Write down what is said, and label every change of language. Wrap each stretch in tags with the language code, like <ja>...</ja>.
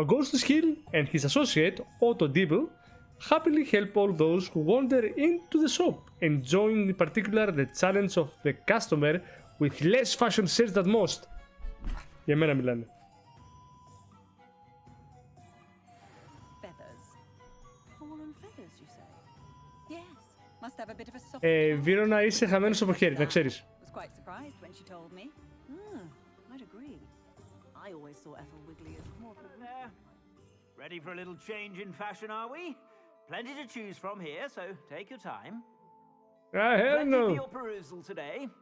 <en>Augustus Hill and his associate, Otto Dibble, happily help all those who wander into the shop, enjoying in particular the challenge of the customer with less fashion sense than most.</en> <el>Για μένα μιλάνε.</el> <en>Feathers. Fallen feathers, you say? Yes. Must have a bit of a soft...</en> <el>Βίρονα, είσαι χαμένος από χέρι, να ξέρεις.</el> <en>Was quite surprised when she told me. I'd agree. I always saw Ethel Wigley as more of a... Ready for a little change in fashion, are we? Plenty to choose from here, so take your time. Hell no. Plenty for your perusal today.</en>